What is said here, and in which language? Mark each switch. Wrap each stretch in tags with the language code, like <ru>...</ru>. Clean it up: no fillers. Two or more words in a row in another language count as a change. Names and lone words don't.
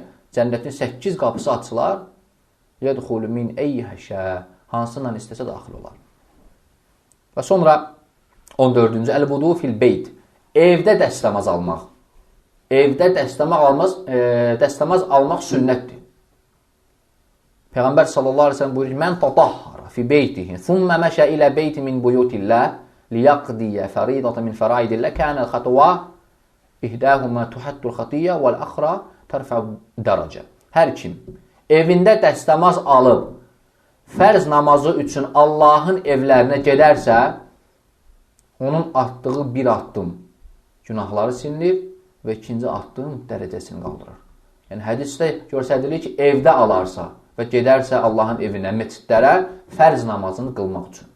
<az>Cənnətin 8 qapısı açılar.</az> <ar>يدخل من أيها شاء,</ar> <az>hansından istəsə daxil olar. Və sonra 14-cü,</az> <ar>الوضوء في البيت.</ar> <az>Evdə dəstəmaz almaq. Evdə dəstəmaz almaq sünnətdir.</az> <ar>Peyğəmbər صلى الله عليه وسلم buyurur: "من تطهر في بيته ثم مشى إلى بيت من بيوت الله ليقضي فريضة من فرائض الله كان الخطوة إحداهما تحط الخطيئة والأخرى ترفع درجة."</ar> <az>Hər kim evində dəstəmaz alıb fərz namazı üçün Allahın evlərinə gedərsə, onun atdığı bir addım günahları silinir və ikinci addım dərəcəsini qaldırır. Yəni hədisdə göstərilir ki, evdə alarsa və gedərsə Allahın evinə, məscidlərə fərz namazını qılmaq üçün.</az>